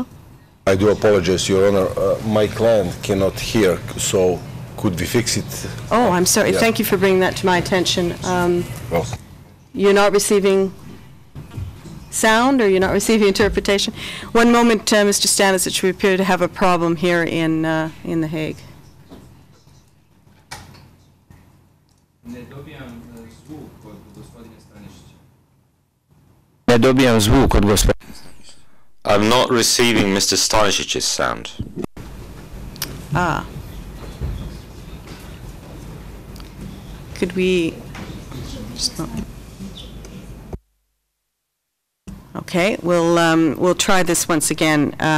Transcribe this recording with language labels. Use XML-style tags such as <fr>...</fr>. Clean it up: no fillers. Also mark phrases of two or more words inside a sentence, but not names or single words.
<en>I do apologize, Your Honor. My client cannot hear, so could we fix it? Oh, I'm sorry. Yeah. Thank you for bringing that to my attention. Well, You're not receiving sound, or you're not receiving interpretation? One moment, Mr. Stanišić, we appear to have a problem here in The Hague.</en> <sr>Ne dobijam zvuk od gospodina Stanišića. Ne dobijam zvuk od gospodina.</sr> <en>I'm not receiving Mr. Stanishic's sound. Ah. Could we... Okay, we'll try this once again.</en>